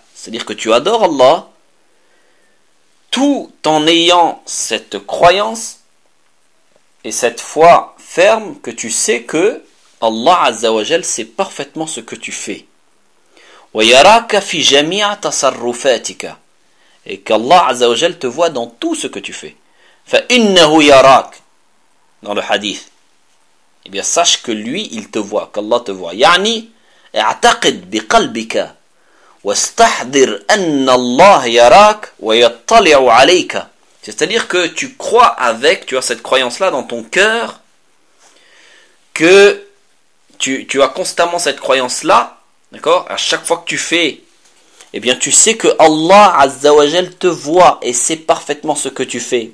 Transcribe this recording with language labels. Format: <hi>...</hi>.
<fr>C'est-à-dire que tu adores Allah tout en ayant cette croyance et cette foi ferme que tu sais que Allah Azza wa Jal sait parfaitement ce que tu fais.</fr> <ar>ويراك في جميع تصرفاتك,</ar> <fr>et qu'Allah عز وجل te voit dans tout ce que tu fais.</fr> <ar>فإنه يراك,</ar> <fr>dans le hadith, eh bien sache que lui il te voit, qu'Allah te voit.</fr> <ar>يعني اعتقد بقلبك واستحضر أن الله يراك ويطلع عليك.</ar> <fr>C'est-à-dire que tu crois avec, tu as cette croyance là dans ton cœur, que tu as constamment cette croyance là. D'accord ? À chaque fois que tu fais, eh bien tu sais que Allah Azza wa Jal te voit et sait parfaitement ce que tu fais.</fr>